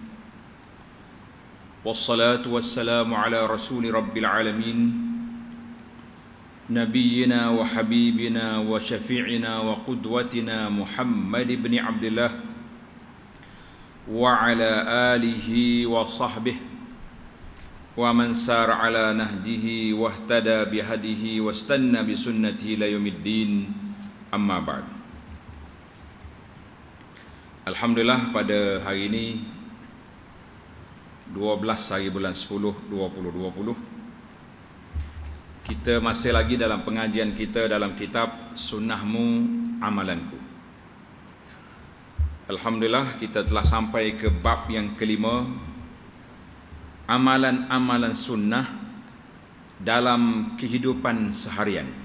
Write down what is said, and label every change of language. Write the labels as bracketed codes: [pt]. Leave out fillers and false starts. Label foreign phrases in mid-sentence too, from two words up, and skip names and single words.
[ar] والصلاة والسلام على رسول رب العالمين. نبينا وحبيبنا وشفيعنا وقدوتنا محمد بن عبد الله وعلى آله وصحبه ومن سار على نهجه واهتدى بهديه واستن بسنته إلى يوم الدين، أما بعد. [ms] Alhamdulillah, pada hari ini 12 hari bulan 10 2020, kita masih lagi dalam pengajian kita dalam kitab Sunnahmu Amalanku. Alhamdulillah, kita telah sampai ke bab yang kelima, amalan-amalan sunnah dalam kehidupan seharian.